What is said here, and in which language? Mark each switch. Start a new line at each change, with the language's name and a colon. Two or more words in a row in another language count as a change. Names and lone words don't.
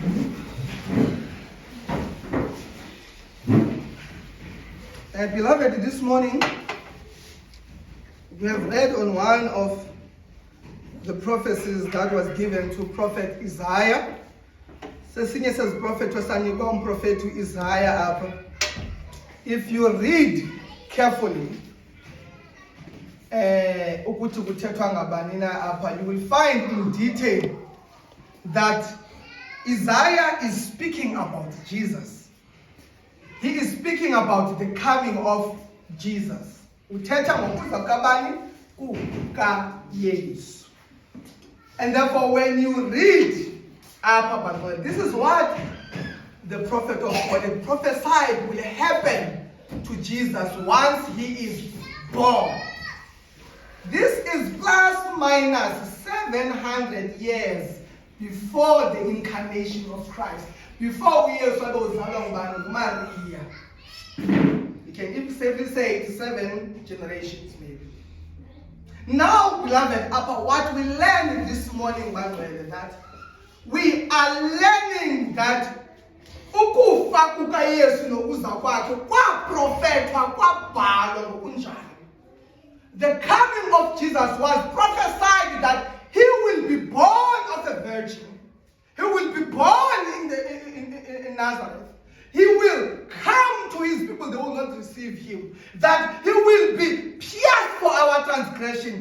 English: And beloved, this morning we have read on one of the prophecies that was given to Prophet Isaiah.
Xhosa: Sesinye says prophet wasanikwa prophet Isaiah apha.
English: If you read carefully,
Xhosa: ukuthi kuthethwa ngabani na apha,
English: you will find in detail that Isaiah is speaking about Jesus. He is speaking about the coming of Jesus.
Xhosa: Uthetha ngokuza kabani? KukaYesu.
English: And therefore, when you read this is what the prophet of God prophesied will happen to Jesus once he is born. This is plus minus 700 years before the incarnation of Christ. Before we Maria. You can even safely say it's 7 generations maybe. Now, beloved, about what we learned this morning, that we are learning that
Xhosa: ukufa kukaYesu nokuza kwakhe kwaprofethwa kwabhalwa ngokunjalo.
English: The coming of Jesus was prophesied that he will be born of a virgin. He will be born in Nazareth. He will come to his people, they will not receive him. That he will be pierced for our transgression.